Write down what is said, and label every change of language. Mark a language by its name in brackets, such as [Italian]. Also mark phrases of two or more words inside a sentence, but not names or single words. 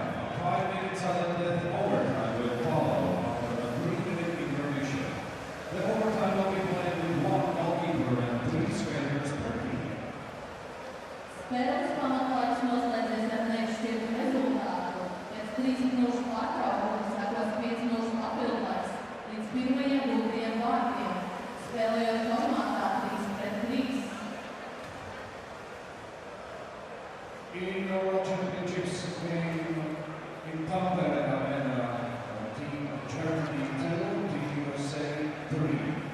[English] 5 minutes until overtime will follow after a 3-minute intermission. The overtime will be played with 1 goalkeeper and 3 skaters per team. [Latvian] Spēles pamatā noslēdzies ar nešķirtu rezultātu. Pēc 3 minūšu pārtraukuma sekos 5 minūšu papildlaiks līdz pirmajiem 2 vārtiem, spēlējot formātā 3-3. [English] In the World Championships game in Tampere Arena, Team Germany 2, Team USA 3.